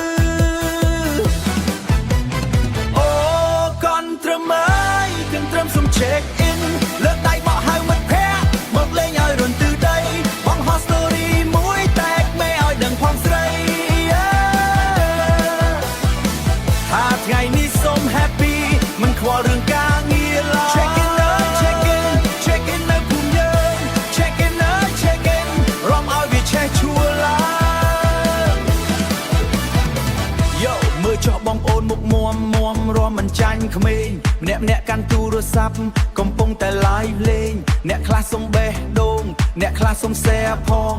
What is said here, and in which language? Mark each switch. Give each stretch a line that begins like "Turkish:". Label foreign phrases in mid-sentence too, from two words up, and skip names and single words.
Khmer: អូកនត្រឹមអើយកនត្រឹមសុំ
English: check in
Khmer: លើកដៃបោះហៅមិត្តភក្តិមកលេងឲ្យរន្ទឺដីបងហោះ story មួយតែកមេឲ្យដឹងផងស្រីថាថ្ងៃនេះសូម happy មិនខ្វល់រឿងការងារឡើយ
English: check in
Khmer: នៅ
English: check in check in
Khmer: នៅភូមិយើង
English: check in
Khmer: នៅ
English: check in
Khmer: រំឲ្យវាឆេះឈួលឡើង យោមើលចោះបងប្អូនមុខមាំរំមិនចាញ់ក្មេងម្នាក់កាន់ទូរស័ព្ទកំពុងតែ live លេងអ្នកខ្លះសុំបេះដូងអ្នកខ្លះសុំ share ផង